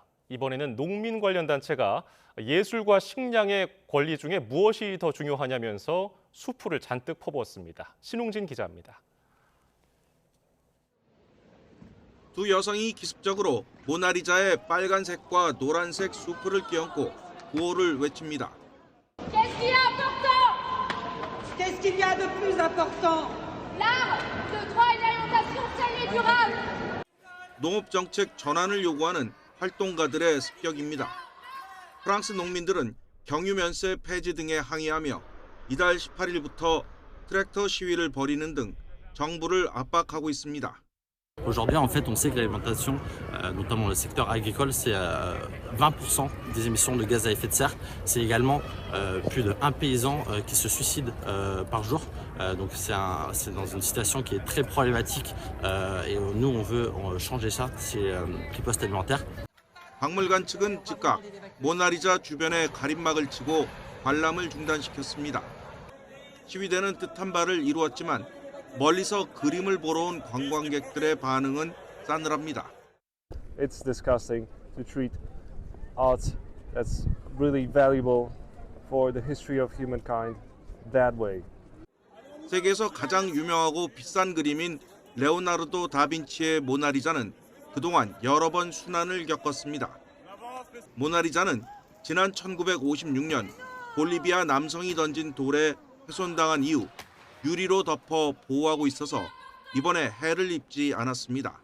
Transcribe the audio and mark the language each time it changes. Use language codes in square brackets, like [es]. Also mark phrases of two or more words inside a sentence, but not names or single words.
[ko] 이번에는 농민 관련 단체가 예술과 식량의 권리 중에 무엇이 더 중요하냐면서 수풀을 잔뜩 퍼부었습니다. 신웅진 기자입니다. 두 여성이 기습적으로 모나리자의 빨간색과 노란색 수풀을 껴안고 구호를 외칩니다. [fr] Qu'est-ce qui est important? Qu'est-ce qu'il y a de plus important? L'art, le droit et l'alimentation saine et durable. [ko] 농업 정책 전환을 요구하는 활동가들의 습격입니다. 프랑스 농민들은 경유 면세 폐지 등에 항의하며 이달 18일부터 트랙터 시위를 벌이는 등 정부를 압박하고 있습니다. [fr] Aujourd'hui, en fait, on sait que l'alimentation, notamment le secteur agricole, c'est 20% des émissions de gaz à effet de serre. C'est également plus de 1 paysan qui se suicide par jour. Donc c'est dans une situation qui est très problématique et nous, on veut changer ça, c'est riposte alimentaire. [ko] 박물관 측은 즉각 모나리자 주변에 가림막을 치고 관람을 중단시켰습니다. 시위대는 뜻한 바를 이루었지만 멀리서 그림을 보러 온 관광객들의 반응은 싸늘합니다. [en] It's disgusting to treat art that's really valuable for the history of humankind that way. [ko] 세계에서 가장 유명하고 비싼 그림인 레오나르도 다빈치의 모나리자는 그동안 여러 번 순환을 겪었습니다. 모나리자는 지난 1956년 볼리비아 남성이 던진 돌에 훼손당한 이후 유리로 덮어 보호하고 있어서 이번에 해를 입지 않았습니다.